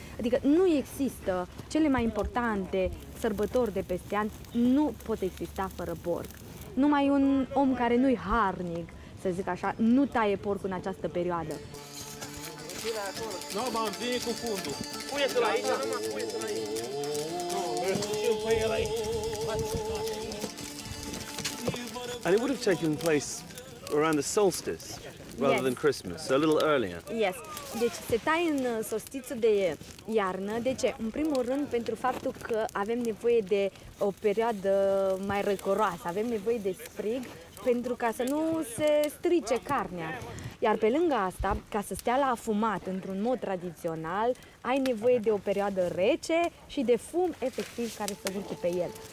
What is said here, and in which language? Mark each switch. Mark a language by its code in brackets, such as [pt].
[ro] Adică nu există, cele mai importante sărbători de peste an nu pot exista fără porc. Numai un om care nu-i harnic, să zic așa, nu taie porcul în această perioadă. Nu, m-am vine cu fundul. Pune-te la aici, pune-te la aici. Și el aici. [en] And it would have taken place around the solstice rather Yes. than Christmas, so a little earlier. Yes. [ro] Deci se taie în solstițiul de iarnă. De ce? În primul rând pentru faptul că avem nevoie de o perioadă mai răcoroasă, avem nevoie de frig pentru ca să nu se strice carnea. Iar pe lângă asta, ca să stea la afumat într-un mod tradițional, ai nevoie de o perioadă rece și de fum efectiv care să urce pe el.